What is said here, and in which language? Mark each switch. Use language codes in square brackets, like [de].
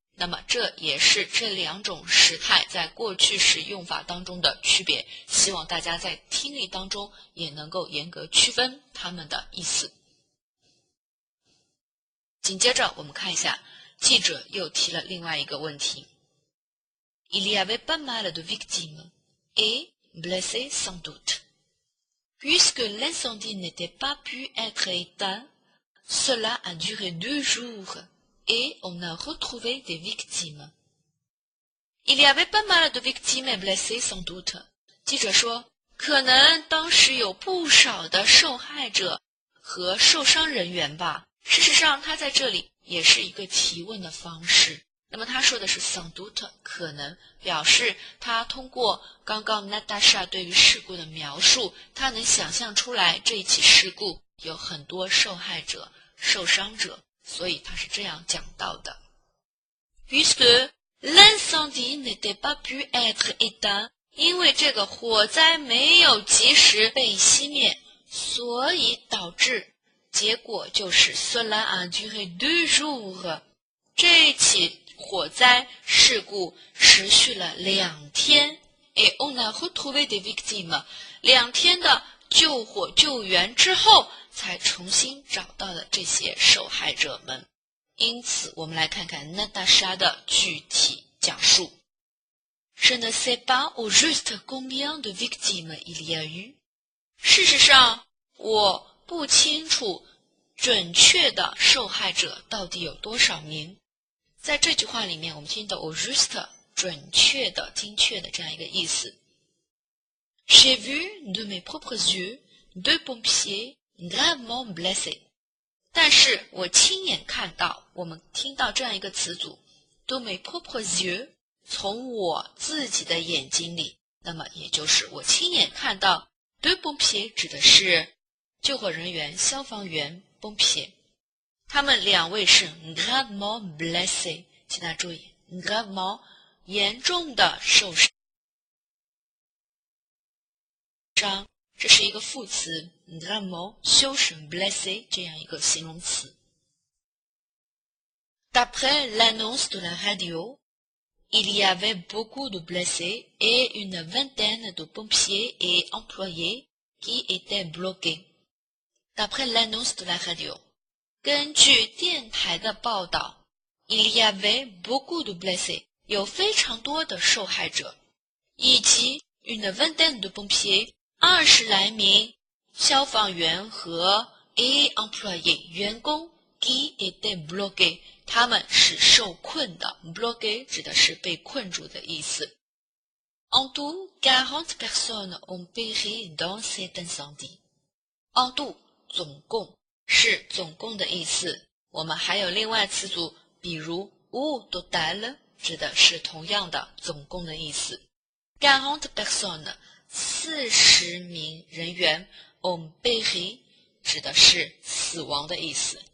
[zh] 那么这也是这两种时态在过去时用法当中的区别，希望大家在听力当中也能够严格区分它们的意思。紧接着我们看一下，记者又提了另外一个问题。 [fr] Il y avait pas mal de victimes et blessés sans doute. Puisque l'incendie n'était pas pu être éteint, cela a duré 2 jours et on a retrouvé des victimes. Il y avait pas mal de victimes blessées sans doute。 [zh] 记者说，可能当时有不少的受害者和受伤人员吧。事实上，他在这里也是一个提问的方式。那么他说的是 [fr] sans doute， [zh] 可能表示他通过刚刚 Natasha 对于事故的描述，他能想象出来这一起事故有很多受害者、受伤者，所以他是这样讲到的。 [fr] Puisque l'incendie n'était pas pu être éteint， [zh] 因为这个火灾没有及时被熄灭，所以导致结果就是 [fr] Cela a duré 2 jours。 [zh] 这一起火灾事故持续了2天。 [fr] Et on a retrouvé des victimes。 [zh] 2天的救火救援之后，才重新找到了这些受害者们。因此，我们来看看娜塔莎的具体讲述。 [fr] Je ne sais pas au juste combien de victimes il y a eu。 [zh] 事实上，我不清楚准确的受害者到底有多少名。在这句话里面，我们听到 [fr] au juste [zh] 准确的、精确的这样一个意思。 [fr] J'ai vu de mes propres yeux 2 pompiers gravement blessés。 [zh] 但是我亲眼看到，我们听到这样一个词组 [fr] de mes propres yeux， [zh] 从我自己的眼睛里，那么也就是我亲眼看到 [fr] 2 pompiers [zh] 指的是救火人员、消防员 pompiers。他们2位是 [fr] gravement blessés， [zh] 请大家注意 gravement 严重的受伤，这是一个副词 gravement 修饰 blessé 这样一个形容词。 [fr] D'après l'annonce de la radio, il y avait beaucoup de blessés et une vingtaine de pompiers et employés qui étaient bloqués. D'après l'annonce de la radio， [zh] 根据电台的报道 [fr] il y avait beaucoup de blessés， [zh] 有非常多的受害者，以及 [fr] une vingtaine de pompiers， [zh] 20来名消防员和 [fr] et employés [zh] 员工 [fr] qui étaient bloqués， [zh] 他们是受困的 bloqués 指的是被困住的意思。 [fr] En tout, 40 personnes ont péri dans cet incendie。 En tout [zh] 总共是总共的意思。我们还有另外词组，比如 [fr] au total [zh] 指的是同样的总共的意思。 [fr] 40 personnes [zh] 40名人员 [fr] ont péri [zh] 指的是死亡的意思。